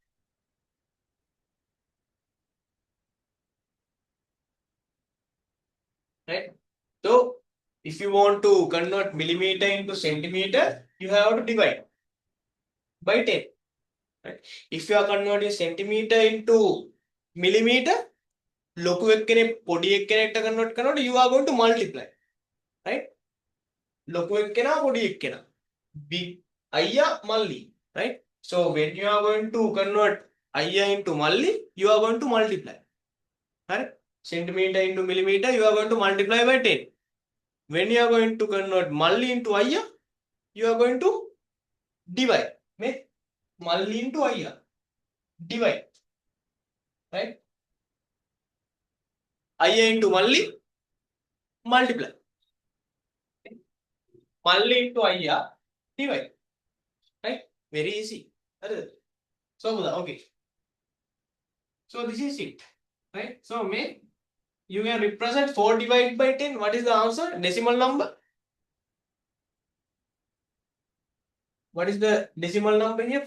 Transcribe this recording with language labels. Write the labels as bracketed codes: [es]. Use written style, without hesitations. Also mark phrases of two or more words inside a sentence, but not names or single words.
[en] Right? So if you want to convert millimeter into centimeter, you have to divide by 10. Right? If you are converting centimeter into millimeter, [si] ලොකු එක්කෙනෙක් පොඩි එක්කෙනෙක්ට convert කරනකොට [en] you are going to multiply. Right? [si] ලොකු එක්කෙනා පොඩි එක්කෙනා. Big අයියා මල්ලි. [en] Right? So when you are going to convert අයියා into මල්ලි, you are going to multiply. Right? Centimeter into millimeter, you are going to multiply by 10. When you are going to convert මල්ලි into අයියා, you are going to divide. මල්ලි into අයියා. Divide. Right? අයියා into මල්ලි multiply. මල්ලි into අයියා divide. Right? Very easy. So okay. So this is it. Right? So you can represent 4 divided by 10. What is the answer? Decimal number. What is the decimal number here?